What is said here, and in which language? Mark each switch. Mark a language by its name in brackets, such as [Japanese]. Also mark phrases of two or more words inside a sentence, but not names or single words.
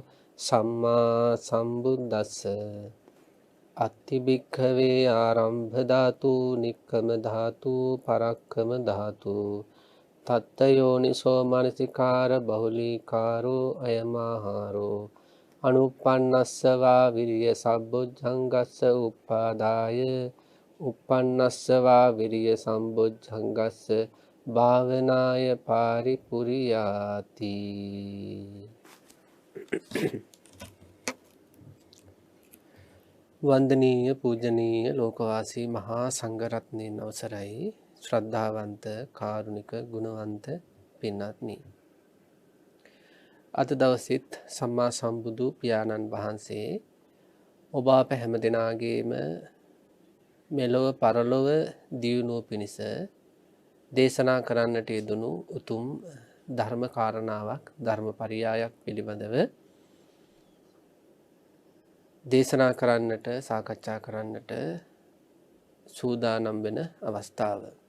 [Pali] සම්මා සම්බුද්දස්ස අත්තිභික්ඛවේ ආරම්භ ධාතු නික්කම ධාතු පරක්කම ධාතු තත්තයෝනිසෝ මනසිකාර බහුලීකාරෝ අයමාහාරෝ අනුප්පන්නස්සවා විරිය සම්බොජ්ජංගස්ස උප්පාදාය උප්පන්නස්සවා විරිය සම්බොජ්ජංගස්ස භාවනාය පාරිපුරියාති. [Sinhala] වන්දනීය පූජනීය ලෝකවාසී මහා සංඝරත්නයන් අවසරයි ශ්‍රද්ධාවන්ත කාරුණික ගුණවන්ත පින්වත්නි. අද දවසෙත් සම්මා සම්බුදු පියාණන් වහන්සේ ඔබ අප හැම දෙනාගේම මෙලොව පරලොව දියුණුව පිණිස දේශනා කරන්නට යෙදුණු උතුම් ධර්ම කාරණාවක් ධර්ම පරියායක් පිළිබඳව දේශනා කරන්නට සාකච්ඡා කරන්නට සූදානම් වෙන අවස්ථාව.